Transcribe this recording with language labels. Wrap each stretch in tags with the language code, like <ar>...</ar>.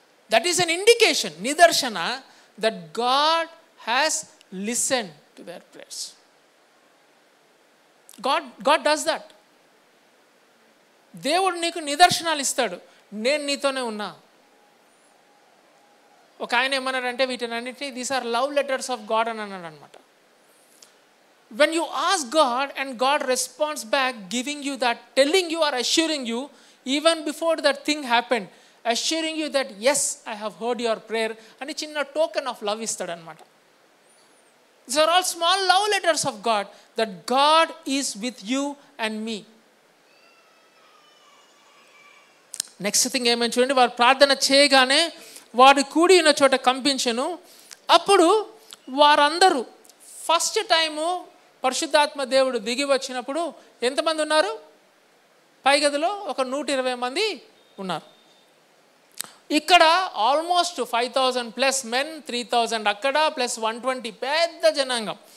<en>That is an indication, నిదర్శన, that God has listened to their prayers. God does that.</en> <te>దేవుడు నీకు నిదర్శనాలు ఇస్తాడు, నేను నీతోనే ఉన్నా. ఒక ఆయన ఏమన్నాడంటే వీటినన్నింటినీ</te> <en>these are love letters of God</en> <te>అని అన్నాడు అనమాట.</te> <en>when you ask God and God responds back, giving you that, telling you or assuring you, even before that thing happened, assuring you that yes, I have heard your prayer,</en> <te>అని చిన్న token of love ఇస్తాడు అనమాట.</te> <en>These are all small love letters of God, that God is with you and me.</en> <te>Next thing ఏమని చూడండి, వారు ప్రార్థన చేయగానే వారు కూడి ఉన్న చోట కంపించెను. అప్పుడు వారందరూ, ఫస్ట్ టైము పరిశుద్ధాత్మ దేవుడు దిగి వచ్చినప్పుడు ఎంతమంది ఉన్నారు? పై గదిలో ఒక 120 మంది ఉన్నారు. ఇక్కడ ఆల్మోస్ట్ 5,000 ప్లస్ మెన్, 3,000 అక్కడ ప్లస్ 120, పెద్ద జనాంగం.</te>